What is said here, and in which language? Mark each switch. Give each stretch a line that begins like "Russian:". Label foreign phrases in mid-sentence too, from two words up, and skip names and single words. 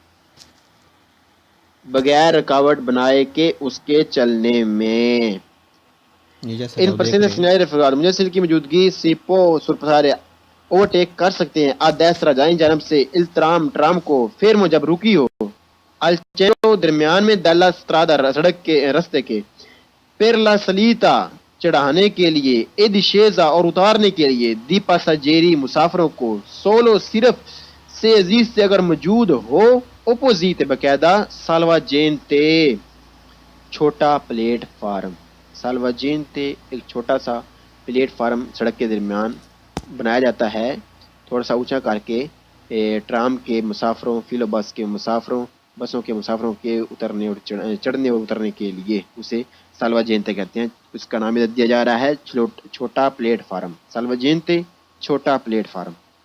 Urdu: بغیر رکاوٹ بنائے کے اس کے چلنے میں
Italian: in presenza segnale raffigurato
Urdu: مجسل کی موجودگی
Italian: si può sorpassare
Urdu: اوورٹیک کر سکتے ہیں
Italian: a destra
Urdu: دائیں جانب سے
Italian: il tram
Urdu: ٹرام کو fermo جب رکی ہو
Italian: al centro
Urdu: درمیان میں
Italian: della strada
Urdu: سڑک کے رستے کے
Italian: per la salita
Urdu: چڑھانے کے لیے
Italian: e discesa
Urdu: اور اتارنے کے لیے
Italian: di passeggeri
Urdu: مسافروں کو solo صرف سے عزیز سے اگر موجود ہو اپوزیٹ باقاعدہ salvagente چھوٹا پلیٹ فارم salvagente ایک چھوٹا سا پلیٹ فارم سڑک کے درمیان بنایا جاتا ہے تھوڑا سا اونچا کر کے ٹرام کے مسافروں فیلو بس کے مسافروں بسوں کے مسافروں کے اترنے اور چڑھنے اور اترنے کے لیے اسے salvagente کہتے ہیں اس کا نام دیا جا رہا ہے چھوٹا پلیٹ فارم salvagente چھوٹا پلیٹ فارم